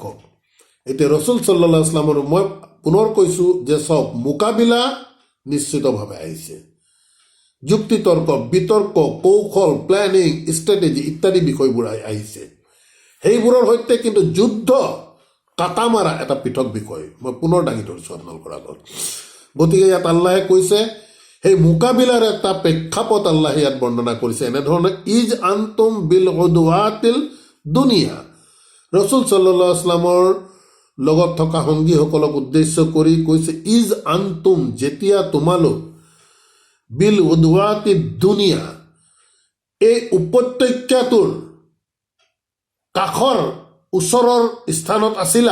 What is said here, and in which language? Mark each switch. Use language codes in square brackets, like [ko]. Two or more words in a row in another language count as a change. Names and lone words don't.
[as] এতিয়া ৰসুল [ar] صَلَّى اللَّهُ عَلَيْهِ وَسَلَّمَ [as] মই পুনৰ কৈছোঁ যে চব মোকাবিলা নিশ্চিতভাৱে আহিছে, যুক্তিতৰ্ক, বিতৰ্ক, কৌশল, [en] planning, strategy [as] ইত্যাদি বিষয়বোৰ আহিছে। সেইবোৰৰ সৈতে কিন্তু যুদ্ধ কাটা মাৰা এটা পৃথক বিষয় মই পুনৰ দাঙি ধৰিছোঁ আপোনালোকৰ আগত। গতিকে ইয়াত আল্লাহে কৈছে, সেই মোকাবিলাৰ এটা প্ৰেক্ষাপট আল্লাহে ইয়াত বৰ্ণনা কৰিছে এনেধৰণে, [ar] إِذْ أَنْتُمْ بِالْعُدْوَةِ الدُّنْيَا. [as] ৰসুল [ar] صَلَّى اللَّهُ عَلَيْهِ وَسَلَّمَ [as] লগত থকা সংগীসকলক উদ্দেশ্য কৰি কৈছে, [ar] إِذْ أَنْتُمْ [as] যেতিয়া তোমালোক, [ar] بِالْعُدْوَةِ الدُّنْيَا, [as] এই উপত্যকাটোৰ কাষৰ ওচৰৰ স্থানত আছিলা।